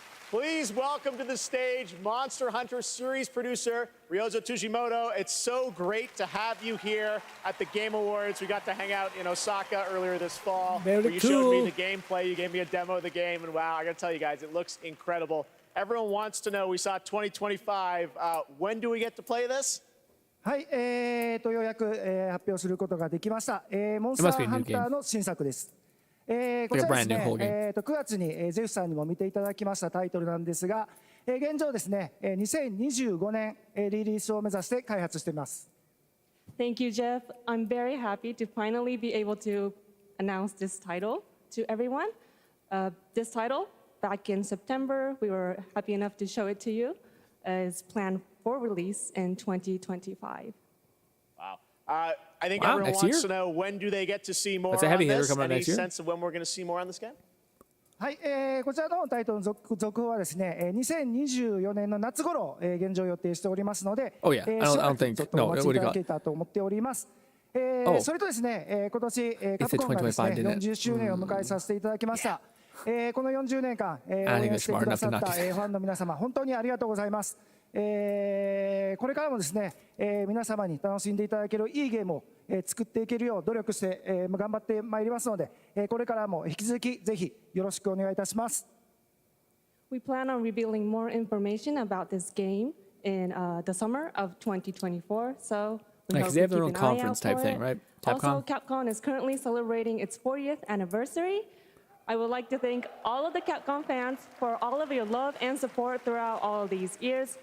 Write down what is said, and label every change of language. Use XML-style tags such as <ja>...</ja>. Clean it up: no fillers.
<en>Please welcome to the stage Monster Hunter series producer Ryozo Tujimoto. It's so great to have you here at the Game Awards. We got to hang out in Osaka earlier this fall. Very where you cool. showed me the gameplay. You gave me a demo of the game, and wow, I got to tell you guys, it looks incredible. Everyone wants to know, we saw 2025. When do we get to play this?</en> <ja>はい、ようやく、発表することができました。モンスターハンターの新作です。こちらですね、9月に、ゼフさんにも見ていただきましたタイトルなんですが、現状ですね、2025年、リリースを目指して開発しています。</ja> <en>Thank you, Jeff. I'm very happy to finally be able to announce this title to everyone. This title, back in September, we were happy enough to show it to you, is planned for release in 2025. Wow. I think everyone wants to know, when do they get to see more on this? Any sense of when we're going to see more on this game?</en> <ja>はい、こちらのタイトルの続報はですね、2024年の夏頃、現状予定しておりますので、</ja> <en>Oh yeah, I don't think.</en> <ja>ちょっとお待ちいただけたと思っております。それとですね、今年カプコンがですね、40周年を迎えさせていただきました。この40年間、応援してくださったファンの皆様、本当にありがとうございます。これからもですね、皆様に楽しんでいただけるいいゲームを、作っていけるよう努力して、頑張ってまいりますので、これからも引き続きぜひよろしくお願いいたします。</ja> <en>We plan on revealing more information about this game in the summer of 2024. So we hope you keep an eye out for it. Right? Also, Capcom is currently celebrating its 40th anniversary. I would like to thank all of the Capcom fans for all of your love and support throughout all of these years.</en>